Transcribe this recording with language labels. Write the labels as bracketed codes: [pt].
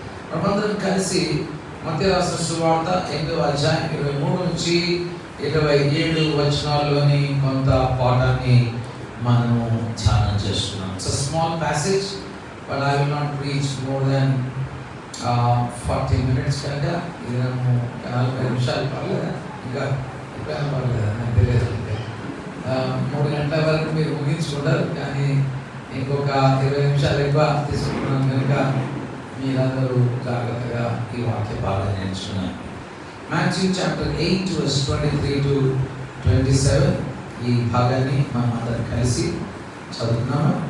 [te] మనమందరం కలిసి మత్తయి రాసిన సువార్త 8వ అధ్యాయం 23 నుంచి 27 వచనాల్లోని కొంత పాఠాన్ని మనము ధ్యానం చేస్తున్నాం. [en] it's a small passage but I will not preach more than 40 minutes [te] కనుక ఇది 40 నిమిషాలు పర్లేదా, ఇంకా ఎప్పుడైనా పర్లేదా నాకు తెలియదు. 3 గంటల వరకు మీరు ముగించుకుంటారు, కానీ ఇంకొక 20 నిమిషాలు ఎక్కువ తీసుకుంటున్నాను కనుక మీరందరూ జాగ్రత్తగా ఈ వాక్య భాగం నేర్చుకున్నారు. [en] Matthew chapter 8 verse 23 to 27 [te] ఈ భాగాన్ని మనం అందరం కలిసి చదువుతున్నాము.